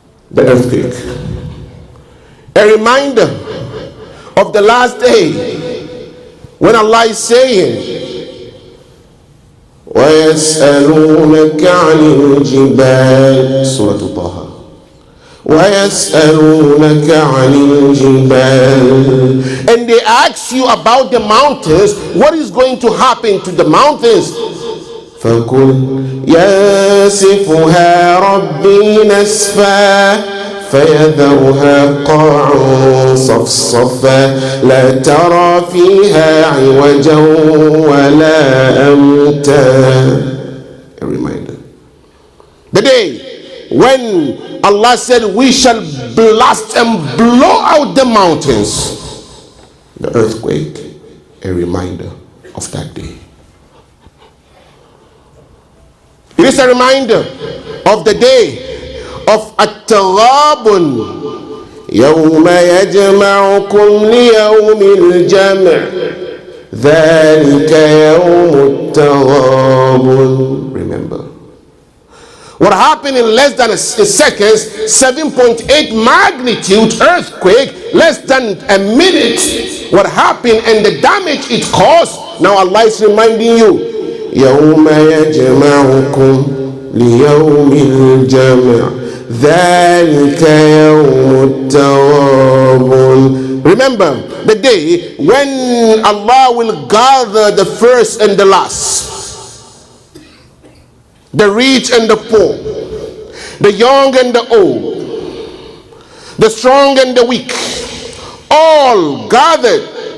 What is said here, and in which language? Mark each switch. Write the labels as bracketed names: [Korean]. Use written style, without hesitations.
[English] The earthquake, a reminder of the last day, when Allah is saying, [Arabic] وَيَسْأَلُونَكَ عَنِ الْجِبَالِ, [English] Surah Taha. [Arabic] وَيَسْأَلُونَكَ عَنِ الْجِبَالِ. [English] And they ask you about the mountains. What is going to happen to the mountains? [Arabic] فَقُلْ يَاسِفُهَا رَبِّي نَسْفًا فيذرها قاعا صفصفا لا ترى فيها عوجا ولا أمتا. [English] A reminder. The day when Allah said we shall blast and blow out the mountains. The earthquake, a reminder of that day. It is a reminder of the day of At-Taghabun. [Arabic] يوم يجمعكم ليوم الجمع ذلك يوم التغابن. [English] Remember, what happened in less than a second, 7.8 magnitude earthquake, less than a minute, what happened and the damage it caused. Now Allah is reminding you, [Arabic] يوم يجمعكم ليوم الجمع ذلك يوم التغابن. [English] Remember the day when Allah will gather the first and the last, the rich and the poor, the young and the old, the strong and the weak, all gathered.